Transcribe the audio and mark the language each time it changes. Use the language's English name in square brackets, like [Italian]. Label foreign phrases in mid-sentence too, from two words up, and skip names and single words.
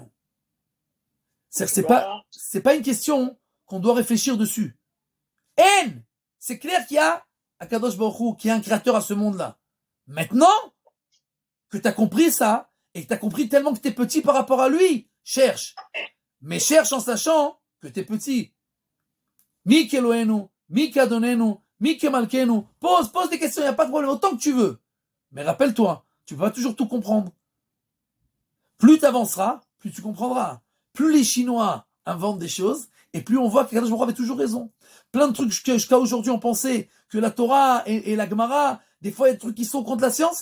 [French] C'est pas une question qu'on doit réfléchir dessus. En, c'est clair qu'il y a [Hebrew] הקדוש ברוך הוא, [French] qu'il y a un créateur à ce monde-là. Maintenant que tu as compris ça, et que tu as compris tellement que tu es petit par rapport à lui, cherche. Mais cherche en sachant que tu es petit. [Hebrew] מי כאלוהינו, מי כאדונינו, מי כמלכנו. [French] Pose des questions, il n'y a pas de problème, autant que tu veux. Mais rappelle-toi, tu ne vas pas toujours tout comprendre. Plus tu avanceras, plus tu comprendras. Plus les Chinois inventent des choses, et plus on voit que [Hebrew] קדוש ברוך הוא [French] avait toujours raison. Plein de trucs jusqu'à aujourd'hui, on pensait que la Torah et la Gemara, des fois, il y a des trucs qui sont contre la science.